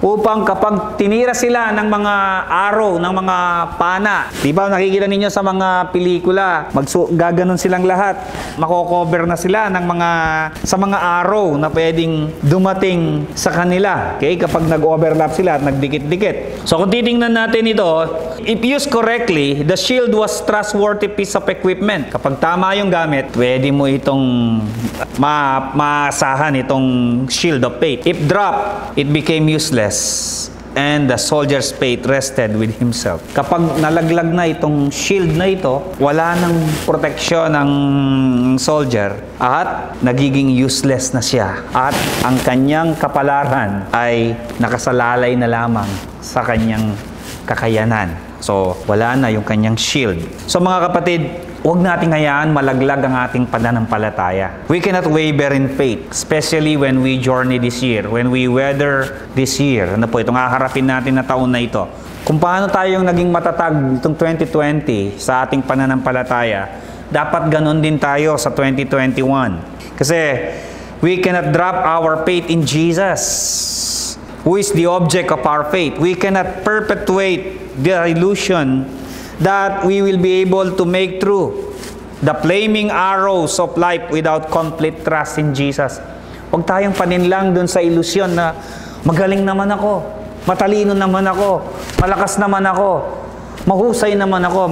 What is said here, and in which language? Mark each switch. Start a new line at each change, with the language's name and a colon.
Filipino: Upang kapag tinira sila ng mga arrow, ng mga pana, di ba nakikita ninyo sa mga pelikula, gaganon silang lahat. Mako-cover na sila ng sa mga arrow na pwedeng dumating sa kanila. Okay? Kapag nag-overlap sila at nagdikit-dikit.
English: So
Filipino: kung titingnan natin ito,
English: if used correctly, the shield was trustworthy piece of equipment.
Filipino: Kapag tama yung gamit, pwede mo itong maasahan itong shield of faith.
English: If dropped, it became useless and the soldier's faith rested with himself.
Filipino: Kapag nalaglag na itong shield na ito, wala nang proteksyon ng soldier at nagiging useless na siya. At ang kanyang kapalaran ay nakasalalay na lamang sa kanyang kakayanan. So, wala na yung kanyang shield. So, mga kapatid, huwag nating hayaan malaglag ang ating pananampalataya.
English: We cannot waver in faith, especially when we journey this year, when we weather this year.
Filipino: Ano po, itong haharapin natin na taon na ito. Kung paano tayong naging matatag itong 2020 sa ating pananampalataya, dapat ganun din tayo sa 2021. Kasi,
English: we cannot drop our faith in Jesus, who is the object of our faith. We cannot perpetuate the illusion that we will be able to make through the flaming arrows of life without complete trust in Jesus.
Filipino: Huwag tayong paninlang dun sa ilusyon na magaling naman ako, matalino naman ako, malakas naman ako, mahusay naman ako.